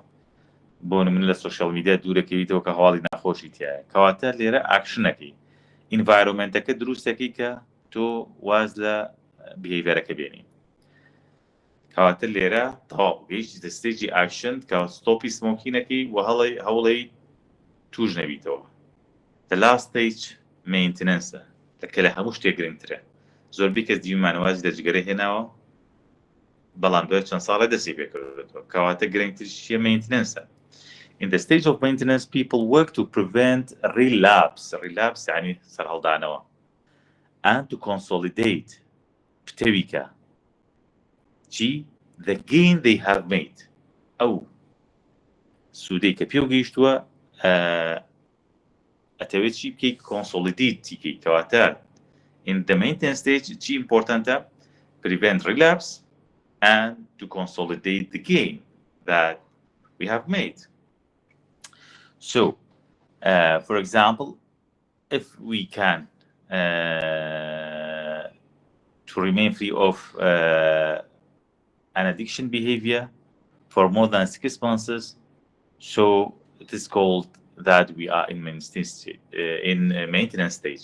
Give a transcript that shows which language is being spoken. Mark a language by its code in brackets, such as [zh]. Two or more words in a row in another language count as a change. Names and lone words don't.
[ckb] بۆ نمونە لە [en] social media [ckb] دوورەکەویتەوە کە هەواڵی ناخۆشی تایە. کەواتە لێرە ئاکشنەکەی ئینڤایرۆمنتەکە دروستەکەی کە تۆ واز لە بیهیڤیەرەکە بێنی. کەواتە لێرە تەواو گەیشتیتە ستێجی ئاکشن کە ستۆپی سمۆکینەکەی و هەوڵی توش نەبیتەوە. [en] The last stage maintenance [ckb] کە لە هەموو شتێک گرنگترە. زۆربەی کەس دیومانەوازی لە جگەرە هێناوە بەڵام دوای چەند ساڵە دەستی پێکردێتەوە. کەواتە گرنگترشیە maintenance. [en] In the stage of maintenance, people work to prevent relapse. [ckb] Relapse يعني سەرهەڵدانەوە. [en] And to consolidate [ckb] پتەویکە چی؟ [en] The gain they have made. [ckb] ئەو سوودەی کە پێو گەیشتووە ئەتەوێت چی بکەیت؟ [en] consolidate [ckb] تیکەی. کەواتە [en] in the maintenance stage چی importantە؟ prevent relapse and to consolidate the gain that we have made. So, for example, if we can to remain free of an addiction behavior for more than 6 months, so it is called that we are in maintenance stage.